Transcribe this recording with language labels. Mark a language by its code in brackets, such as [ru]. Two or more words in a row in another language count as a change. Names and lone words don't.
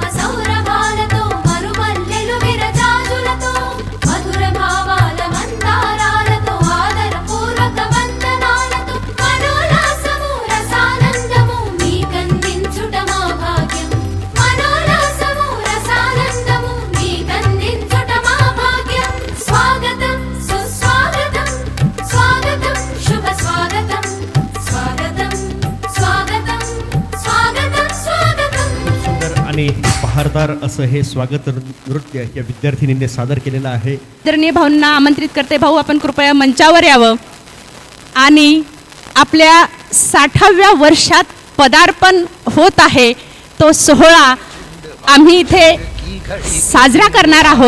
[te] సౌరభాలతో మరుమల్లెలు విరజాజులతో మధుర భావాల మందారాలతో ఆదరపూర్వక వందనాలతో మనోల్లాసము రసానందము మీకందించుట మా భాగ్యం మనోల్లాసము రసానందము మీకందించుట మా భాగ్యం స్వాగతం సుస్వాగతం స్వాగతం శుభ స్వాగతం స్వాగతం స్వాగతం స్వాగతం స్వాగతం [mr] सुंदर आणि बहारदार असं हे स्वागत नृत्य या विद्यार्थिनींनी सादर केलेलं आहे. आदरणीय भाऊंना आमंत्रित करते. भाऊ आपण कृपया मंचावर यावं आणि आपल्या 60व्या वर्षात पदार्पण होत आहे तो सोहळा आम्ही इथे साजरा करणार आहोत.